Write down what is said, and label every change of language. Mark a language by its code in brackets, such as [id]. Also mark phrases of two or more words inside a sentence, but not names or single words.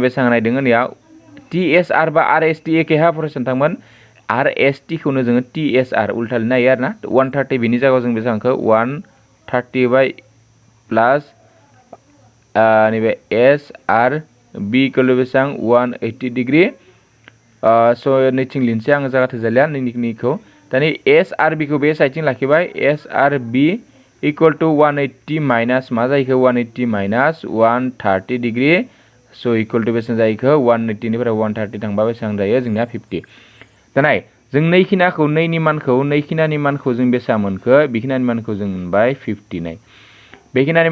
[brx] बेसेबां नायदों निया TSR बा RST एखे हा फरायसन थांमोन RST खौनो जोङो TSR उल्था लिरनो हायो आरोना 130 बिनि जायगायाव जों बेसेबांखौ 130 बाय प्लास नैबे SRB इक्वल बेसेबां 180 डिग्री स' नैथिं लिनसै आङो जायगा थोजालिया नैनिखौ दानि SRB खौ बे साइडथिं लाखिबाय SRB [en] equal to 180 minus [brx] मा जायोखो 180 [en] minus 130 degree [brx] स' [en] equal to [brx] बेसेबां जायोखो 180 निफ्राय 130 थांबा बेसेबां जायो जोंनिया 50 दानाय जों नैखिनानि मानखौ जों बेसेबां मोनखो बेखिनानि मानखौ जों मोनबाय 50 नाय बेखिनानि